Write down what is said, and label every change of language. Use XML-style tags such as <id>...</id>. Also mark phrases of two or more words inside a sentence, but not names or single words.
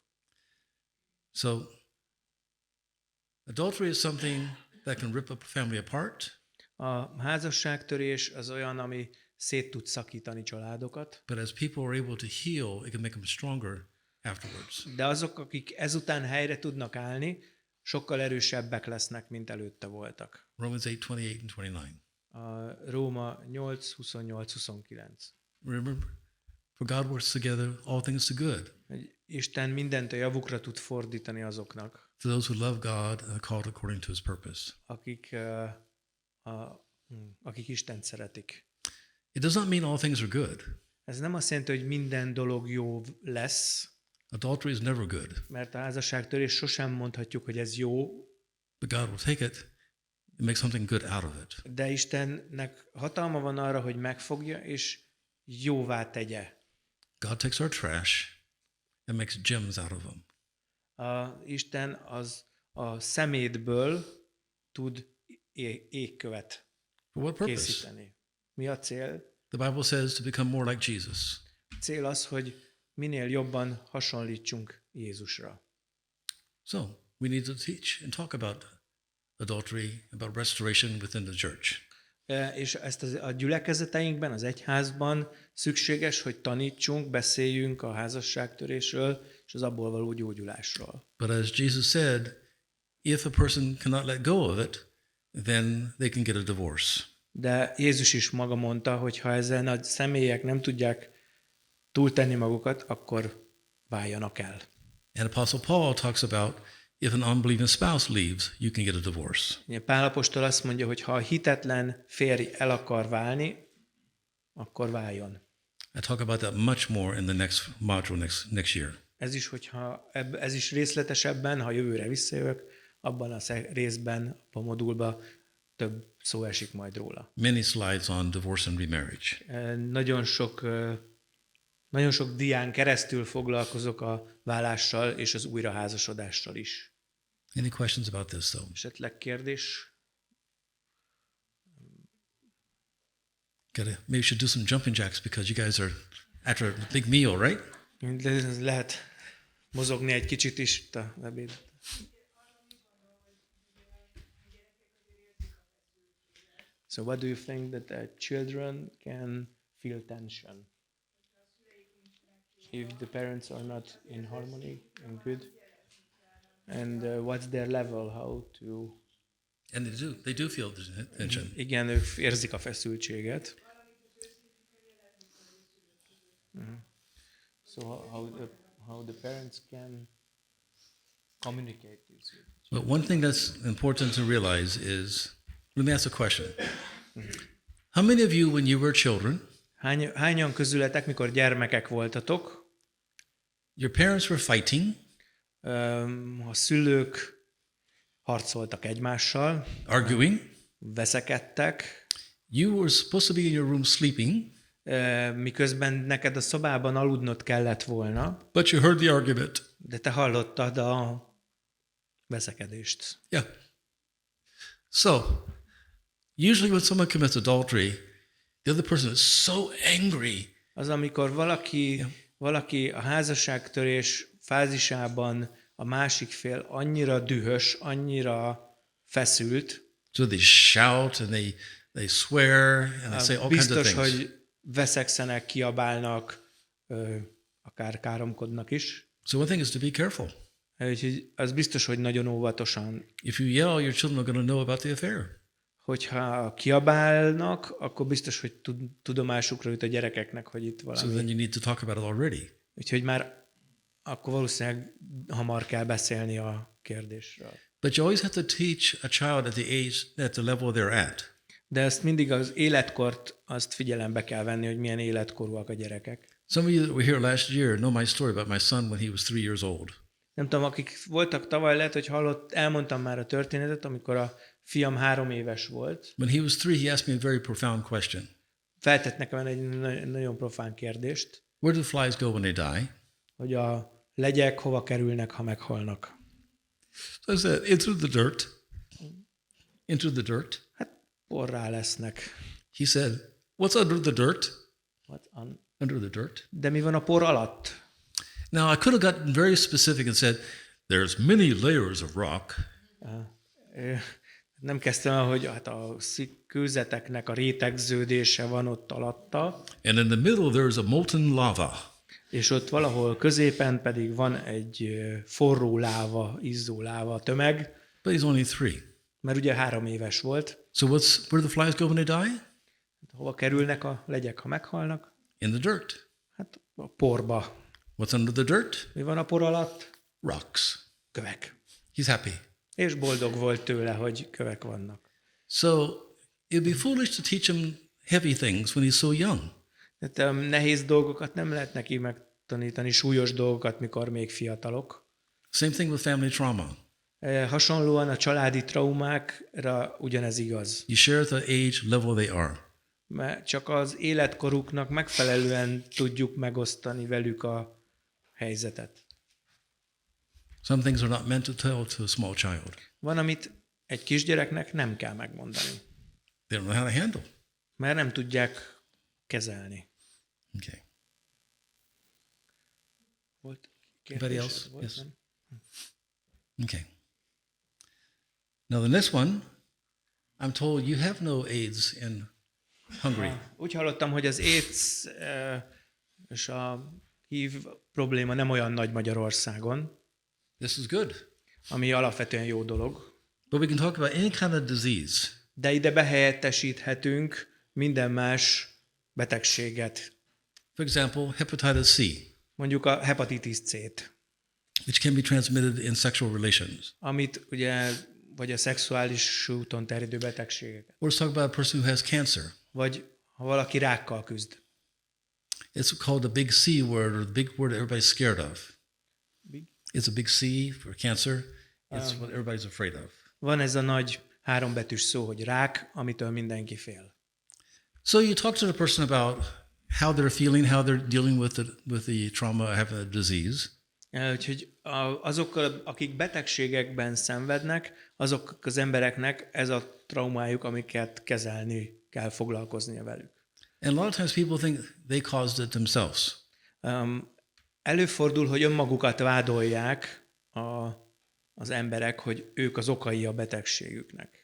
<en>So, adultery is something that can rip a family apart.</en> <hu>A házasságtörés az olyan, ami szét tud szakítani családokat.</hu> <en>But as people are able to heal, it can make them stronger afterwards.</en> <hu>De azok, akik ezután helyre tudnak állni, sokkal erősebbek lesznek, mint előtte voltak.</hu> <en>Romans 8:28 and 29.</en> <hu>A Róma 8:28-29.</hu> <en>Remember, for God works together all things to good.</en> <hu>Isten mindent a javukra tud fordítani azoknak,</hu> <en>To those who love God and are called according to his purpose.</en> <hu>akik Istent szeretik.</hu> <en>It does not mean all things are good.</en> <hu>Ez nem azt jelenti, hogy minden dolog jó lesz,</hu> <en>Adultery is never good.</en> <hu>mert a házasságtörés sosem mondhatjuk, hogy ez jó,</hu> <en>But God will take it and make something good out of it.</en> <hu>de Istennek hatalma van arra, hogy megfogja és jóvá tegye.</hu> <en>God takes our trash and makes gems out of them.</en> <hu>Isten az a szemétből tud égkövet</hu> <en>For what purpose?</en> <hu>készíteni. Mi a cél?</hu> <en>The Bible says to become more like Jesus.</en> <hu>A cél az, hogy minél jobban hasonlítsunk Jézusra.</hu> <en>So, we need to teach and talk about adultery, about restoration within the church.</en> <hu>És ezt a gyülekezeteinkben, az egyházban szükséges, hogy tanítsunk, beszéljünk a házasságtörésről és az abból való gyógyulásról.</hu> <en>But as Jesus said, if a person cannot let go of it, then they can get a divorce.</en> <hu>De Jézus is maga mondta, hogy ha ezen a személyek nem tudják túltenni magukat, akkor váljanak el.</hu> <en>And Apostle Paul talks about if an unbelieving spouse leaves, you can get a divorce.</en> <hu>Pál apostol azt mondja, hogy ha a hitetlen férj el akar válni, akkor váljon.</hu> <en>I talk about that much more in the next module next year.</en> <hu>Ez is részletesebben, ha jövőre visszajövök, abban a részben, a modulban több szó esik majd róla.</hu> <en>Many slides on divorce and remarriage.</en> <hu>Nagyon sok dián keresztül foglalkozok a válással és az újraházasodással is.</hu> <en>Any questions about this though?</en> <hu>Esetleg kérdés?</hu> <en>Maybe we should do some jumping jacks because you guys are after a big meal, right?</en> <hu>Lehet mozogni egy kicsit is itt a ebéd.</hu> <en>So what do you think that children can feel tension if the parents are not in harmony and good? And what's their level? How to... And they do feel tension.</en> <hu>Igen, ők érzik a feszültséget.</hu> <en>So how the parents can communicate this? But one thing that's important to realize is, let me ask a question. How many of you, when you were children,</en> <hu>Hányan közületek, mikor gyermekek voltatok,</hu> <en>your parents were fighting,</en> <hu>a szülők harcoltak egymással,</hu> <en>arguing,</en> <hu>veszekedtek,</hu> <en>you were supposed to be in your room sleeping,</en> <hu>miközben neked a szobában aludnod kellett volna,</hu> <en>but you heard the argument.</en> <hu>de te hallottad a veszekedést.</hu> <en>Yeah. So, usually when someone commits adultery, the other person is so angry.</en> <hu>Az, amikor valaki a házasságtörés fázisában a másik fél annyira dühös, annyira feszült,</hu> <en>So they shout and they swear and they say all kinds of</en> <hu>biztos,</hu> <en>things.</en> <hu>hogy veszekszenek, kiabálnak, akár káromkodnak is.</hu> <en>So one thing is to be careful.</en> <hu>Úgyhogy az biztos, hogy nagyon óvatosan.</hu> <en>If you yell, your children are going to know about the affair.</en> <hu>Hogyha kiabálnak, akkor biztos, hogy tudomásukra jut a gyerekeknek, hogy itt valami.</hu> <en>So then you need to talk about it already.</en> <hu>Úgyhogy már akkor valószínűleg hamar kell beszélni a kérdésről.</hu> <en>But you always have to teach a child at the age, at the level they're at.</en> <hu>De ezt mindig az életkort azt figyelembe kell venni, hogy milyen életkorúak a gyerekek.</hu> <en>Some of you that were here last year know my story about my son when he was 3 years old.</en> <hu>Nem tudom, akik voltak tavaly, lehet, hogy elmondtam már a történetet, amikor a fiam 3 éves volt.</hu> <en>When he was 3, he asked me a very profound question.</en> <hu>Feltett nekem egy nagyon profán kérdést,</hu> <en>Where do flies go when they die?</en> <hu>hogy a legyek hova kerülnek, ha meghalnak.</hu> <en>So I said, into the dirt. Into the dirt.</en> <hu>Hát porrá lesznek.</hu> <en>He said, what's under the dirt? What Under the dirt.</en> <hu>De mi van a por alatt?</hu> <en>Now, I could have gotten very specific and said, there's many layers of rock.</en> <hu>Nem kezdtem el, hogy hát a kőzeteknek a rétegződése van ott alatta,</hu> <en>And in the middle, there's a molten lava.</en> <hu>és ott valahol középen pedig van egy forró láva, izzó láva tömeg,</hu> <en>But he's only 3.</en> <hu>mert ugye 3 éves volt.</hu> <en>So where do the flies go when they die?</en> <hu>Hova kerülnek a legyek, ha meghalnak?</hu> <en>In the dirt.</en> <hu>Hát a porba.</hu> <en>What's under the dirt?</en> <hu>Mi van a por alatt?</hu> <en>Rocks.</en> <hu>Kövek.</hu> <en>He's happy.</en> <hu>És boldog volt tőle, hogy kövek vannak.</hu> <en>So it'd be foolish to teach him heavy things when he's so young.</en> <hu>Tehát nehéz dolgokat nem lehet neki megtanítani, súlyos dolgokat, mikor még fiatalok.</hu> <en>Same thing with family trauma.</en> <hu>Hasonlóan a családi traumákra ugyanez igaz.</hu> <en>You share the age level they are.</en> <hu>Mert csak az életkoruknak megfelelően tudjuk megosztani velük a helyzetet.</hu> <en>Some things are not meant to tell to a small child.</en> <hu>Van, amit egy kisgyereknek nem kell megmondani,</hu> <en>They don't know how to handle.</en> <hu>mert nem tudják kezelni.</hu> <en>Okay.</en> <hu>Volt</hu> <en>Anybody</en> <hu>kérdés?</hu> <en>else?</en> <hu>Volt,</hu> <en>Yes.</en> <hu>nem?</hu> <en>Okay. Now the next one, I'm told you have no AIDS in Hungary.</en> <hu>Úgy hallottam, hogy az AIDS és a HIV probléma nem olyan nagy Magyarországon,</hu> <en>This is good.</en> <hu>ami alapvetően jó dolog.</hu> <en>But we can talk about any kind of disease.</en> <hu>De ide behelyettesíthetünk minden más betegséget.</hu> <en>For example, hepatitis C,</en> <hu>Mondjuk a hepatitis C-t,</hu> <en>which can be transmitted in sexual relations.</en> <hu>amit ugye, vagy a szexuális úton terjedő betegségeket.</hu> <en>Or let's talk about a person who has cancer.</en> <hu>Vagy ha valaki rákkal küzd.</hu> <en>It's called the big C word, or the big word that everybody's scared of. It's a big C for cancer. It's what everybody's afraid of.</en> <hu>Van ez a nagy 3 betűs szó, hogy rák, amitől mindenki fél.</hu> <en>So you talk to the person about how they're feeling, how they're dealing with the trauma, having a disease.</en> <hu>Úgyhogy azokkal, akik betegségekben szenvednek, azok az embereknek ez a traumájuk, amiket kezelni kell, foglalkoznia velük.</hu> <en>And a lot of times people think they caused it themselves.</en> <hu>Előfordul, hogy önmagukat vádolják az emberek, hogy ők az okai a betegségüknek.</hu>